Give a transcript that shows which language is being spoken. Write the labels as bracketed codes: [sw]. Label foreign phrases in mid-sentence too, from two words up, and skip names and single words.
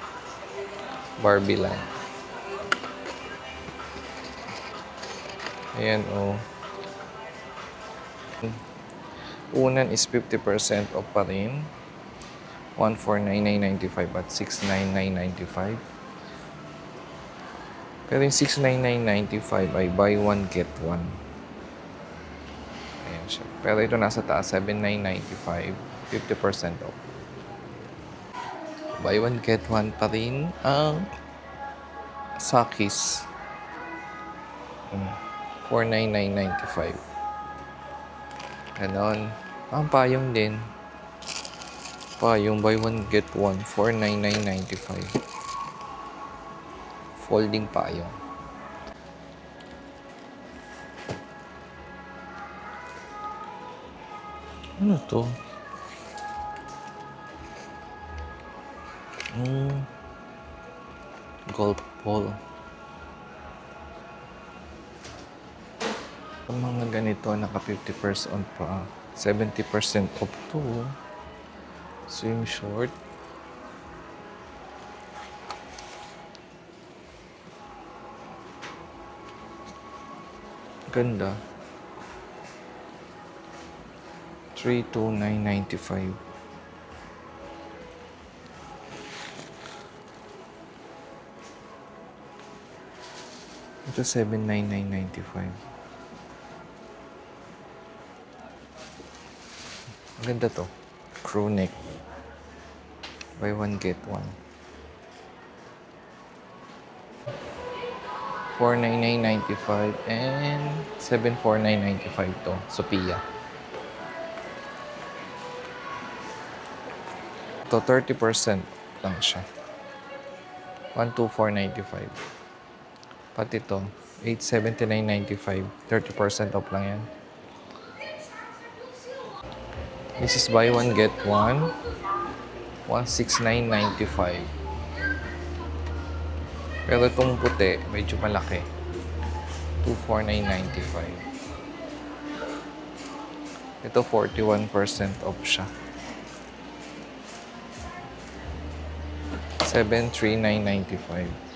[tl] Barbie lang. Ayan, oh. Unan is 50% off pa rin. 149.95 at 699.95. Pero yung 699.95 ay [en] buy one get one. [tl] Ayan siya. Pero ito nasa taas, 799.95, 50% off. [en] Buy one get one [tl] pa rin ang Sakis. 499.95. Ganon. Ang payong din. Payong [en] buy one get one, [tl] 499.95. Folding payong. Ano to? Golf ball. Ang mga ganito, naka 50% pa. 70% off to. [en] Swim short. [tl] Ganda. 329.95. Ito 799.95. Ganda to. [en] Crew neck. Buy one get one. [tl] 499.95 and 749.95 to. Sophia. Ito 30% lang siya. 124.95. Pati ito 879.95. 30% off lang yan. [en] This is buy one get one. 169.95. [tl] Pero itong puti, medyo malaki. 249.95. Ito [en] 41% off [tl] siya. 739.95.